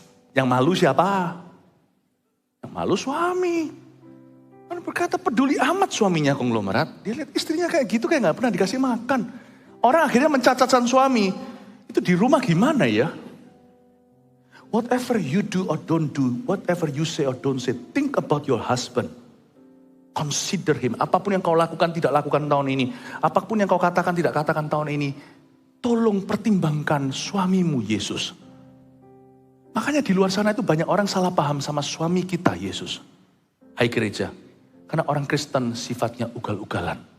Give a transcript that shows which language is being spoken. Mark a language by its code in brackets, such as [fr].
[id] Yang malu siapa? Yang malu suami. Kan berkata peduli amat suaminya konglomerat. Dia lihat istrinya kayak gitu, kayak gak pernah dikasih makan. Orang akhirnya mencacatkan suami. Itu di rumah gimana ya? [en] Whatever you do or don't do, whatever you say or don't say, think about your husband. Consider him. [id] Apapun yang kau lakukan, tidak lakukan tahun ini. Apapun yang kau katakan, tidak katakan tahun ini. Tolong pertimbangkan suamimu Yesus. Makanya di luar sana itu banyak orang salah paham sama suami kita Yesus. Hai gereja, karena orang Kristen sifatnya ugal-ugalan.